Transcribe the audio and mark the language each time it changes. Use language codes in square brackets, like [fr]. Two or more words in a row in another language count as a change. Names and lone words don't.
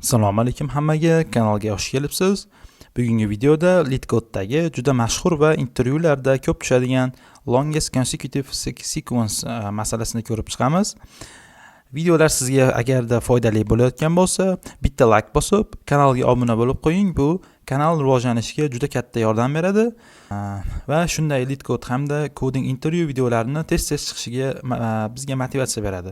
[uz] Assalomu alaykum hammaga, kanalga xush kelibsiz. Bugungi videoda LeetCode'dagi juda mashhur va intervyularda ko'p tushadigan [en] longest consecutive sequence [uz] masalasini ko'rib chiqamiz. Videolar sizga agarda foydali bo'layotgan bo'lsa, bitta like bosib, kanalga obuna bo'lib qo'ying. Bu kanal rivojlanishiga juda katta yordam beradi va shunday LeetCode hamda coding intervyu videolarini tez-tez chiqishiga bizga motivatsiya beradi.